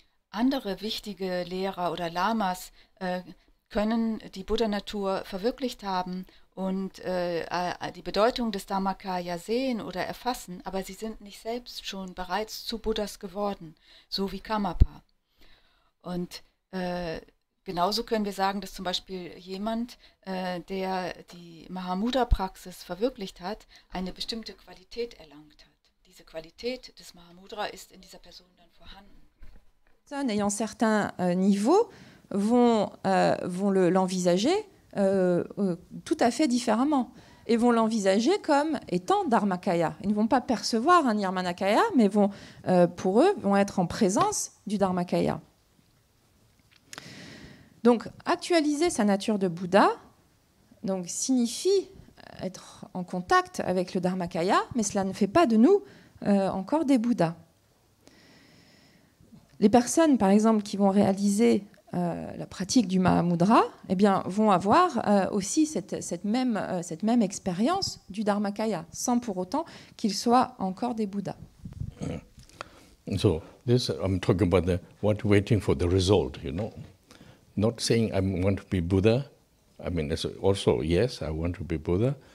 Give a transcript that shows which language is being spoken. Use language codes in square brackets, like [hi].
[de] Andere wichtige Lehrer oder Lamas können die Buddha-Natur verwirklicht haben und die Bedeutung des Dharmakaya sehen oder erfassen, aber sie sind nicht selbst schon bereits zu Buddhas geworden, so wie Karmapa. Und genauso können wir sagen, dass zum Beispiel jemand, der die Mahamudra-Praxis verwirklicht hat, eine bestimmte Qualität erlangt hat. Diese Qualität des Mahamudra ist in dieser Person dann vorhanden. [fr] Ayant certains niveaux vont l'envisager tout à fait différemment et vont l'envisager comme étant Dharmakaya. Ils ne vont pas percevoir un Nirmanakaya, mais pour eux, vont être en présence du Dharmakaya. Donc, actualiser sa nature de Bouddha donc, signifie être en contact avec le Dharmakaya, mais cela ne fait pas de nous encore des Bouddhas. Les personnes, par exemple, qui vont réaliser la pratique du Mahamudra, eh bien, vont avoir aussi cette même expérience du Dharmakaya, sans pour autant qu'ils soient encore des Bouddhas. [en] So, this I'm talking about what waiting for the result, you know. Not saying I want to be Buddha. I mean, also, yes, I want to be Buddha.